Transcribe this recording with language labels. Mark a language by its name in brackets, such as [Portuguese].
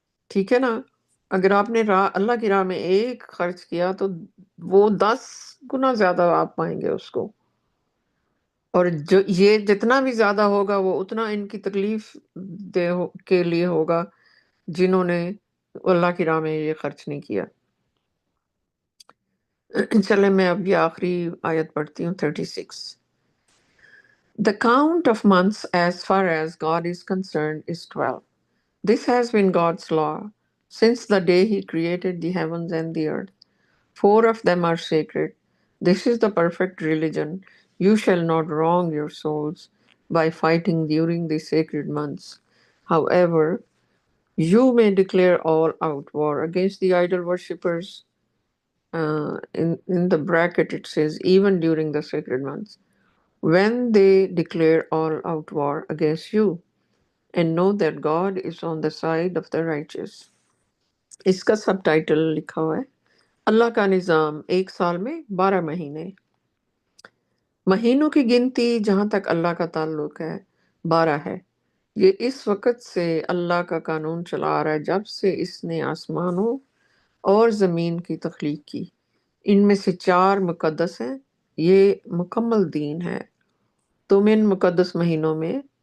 [Urdu] ٹھیک ہے نا؟ اگر آپ نے اللہ کی راہ میں ایک خرچ کیا تو وہ 10 گنا زیادہ آپ پائیں گے اس کو، اور جو یہ جتنا بھی زیادہ ہوگا وہ اتنا ان کی تکلیف کے لیے ہوگا جنہوں نے اللہ کی راہ میں یہ خرچ نہیں کیا۔ چلے میں اب یہ آخری آیت پڑھتی ہوں، 36۔ [English] The count of months as far as God is concerned is 12. This has been God's law since the day he created the heavens and the earth. 4 of them are sacred. This is the perfect religion. You shall not wrong your souls by fighting during the sacred months. However, you may declare all out war against the idol worshippers. In the bracket it says, even during the sacred months, when they declare all out war against you, and know that God is on the side of the righteous. [Urdu] اس کا سب title لکھا ہوا ہے، اللہ کا نظام، ایک سال میں 12 مہینے۔ مہینوں کی گنتی جہاں تک اللہ کا تعلق ہے 12 ہے۔ یہ اس وقت سے اللہ کا قانون چلا آ رہا ہے جب سے اس نے آسمانوں اور زمین کی تخلیق کی۔ ان میں سے 4 مقدس ہیں، یہ مکمل دین ہے۔ تم ان مقدس مہینوں میں